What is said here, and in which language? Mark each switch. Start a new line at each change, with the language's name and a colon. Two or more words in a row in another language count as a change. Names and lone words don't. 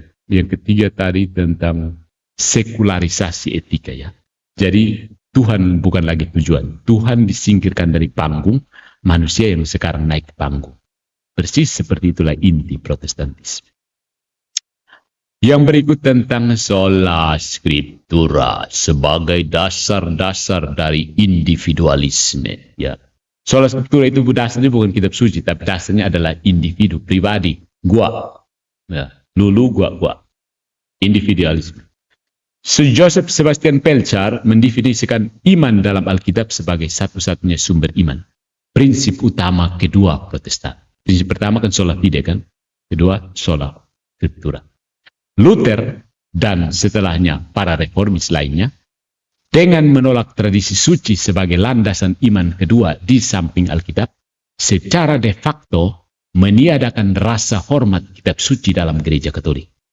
Indonesian: Yang ketiga tadi tentang sekularisasi etika ya. Jadi Tuhan bukan lagi tujuan. Tuhan disingkirkan dari panggung, manusia yang sekarang naik ke panggung. Persis seperti itulah inti Protestantisme. Yang berikut tentang
Latin: sola scriptura
Indonesian: sebagai dasar-dasar dari individualisme ya.
Latin: Sola scriptura
Indonesian: itu dasarnya bukan kitab suci, tapi dasarnya adalah individu, pribadi, gua. Ya, lulu, gua. Individualisme. Sir Joseph Sebastian Pelchar mendefinisikan iman dalam Alkitab sebagai satu-satunya sumber iman. Prinsip utama kedua Protestan. Prinsip pertama kan
Latin: sola fide
Indonesian: kan, kedua
Latin: sola scriptura.
Indonesian: Luther dan setelahnya para reformis lainnya dengan menolak tradisi suci sebagai landasan iman kedua di samping Alkitab, secara
Latin: de facto
Indonesian: meniadakan rasa hormat kitab suci dalam gereja Katolik.